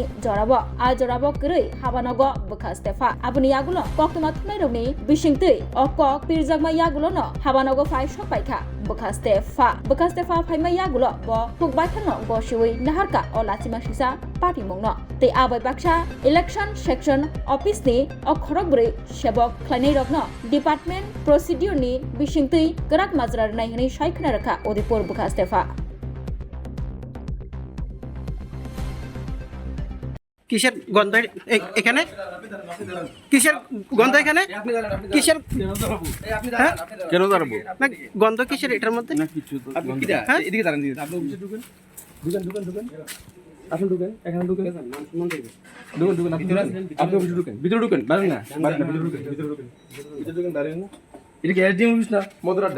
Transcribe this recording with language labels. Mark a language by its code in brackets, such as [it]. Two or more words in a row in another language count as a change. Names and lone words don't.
[trp] jorabo a jorabo krei habanogo bukhastefa abuni yagulo koktuma thmairogni bisingtui okok pirjagma yagulo no habanogo phai sopaikha bukhastefa phaima yagulo bo pukbaithano gosiwi naharka o lachima sisa party mongno tei abai baksa [en] election section office [trp] ni okhorogbri sebok khlainai rokno [en] department procedure [trp] ni bisingtui grak majrar naihani saikhna rakha odipur bukhastefa [bn] কিসের গন্ধ এখানে? কিসের গন্ধ এখানে? কিসের? হ্যাঁ? কেন দাঁড়াবো না, গন্ধ কিসের এটার মধ্যে? না কিছু তো হ্যাঁ? এদিকে দাঁড়ান দিদি আপনি অফিসে ঢুকেন আসুন ঢুকেন এখানে ঢুকেন আপনি অফিসে ঢুকেন ভিতরে ঢুকেন বাইরে না ভিতরে ঢুকেন বাইরে না এটা কি এসডিএম অফিস না মধুরাটা?